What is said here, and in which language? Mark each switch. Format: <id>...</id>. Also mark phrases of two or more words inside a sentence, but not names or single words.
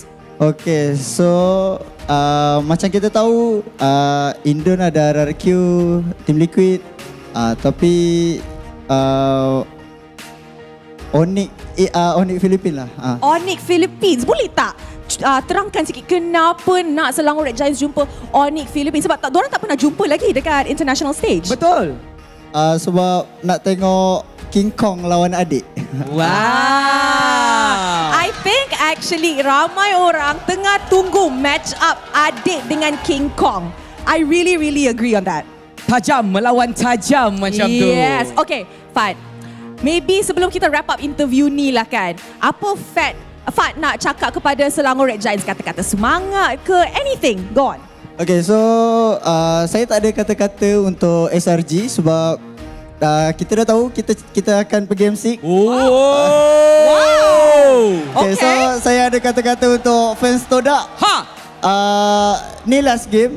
<en>Okay, so</en> <ms>macam kita tahu Indon ada RRQ, Team Liquid, tapi Onyx Philippines lah. Onyx Philippines. Boleh tak terangkan sikit kenapa nak Selangor Red Giants jumpa Onyx Philippines? Sebab diorang tak pernah jumpa lagi dekat</ms> <en>international stage.</en> <ms>Betul. Sebab nak tengok King Kong lawan adik. Wow.</ms> <en>I think actually</en> <ms>ramai orang tengah tunggu</ms> <en>match up</en> <ms>adik dengan King Kong.</ms> <en>I really agree on that.</en> <ms>Tajam melawan tajam macam tu.</ms> <en>Yes. Okay, Fad.</en> <ms>Maybe sebelum kita</ms> <en>wrap up</en> <ms>interview ni lah kan, apa Fad nak cakap kepada Selangor Red Giants? Kata-kata semangat ke anything?</ms> <en>Go on. Okay, so</en> <ms>saya tak ada kata-kata untuk SRG sebab kita dah tahu kita akan pergi M6.</ms> <en>Okay, so</en> <ms>saya ada kata-kata untuk fans Todak. Ni</ms> <en>last game.</en>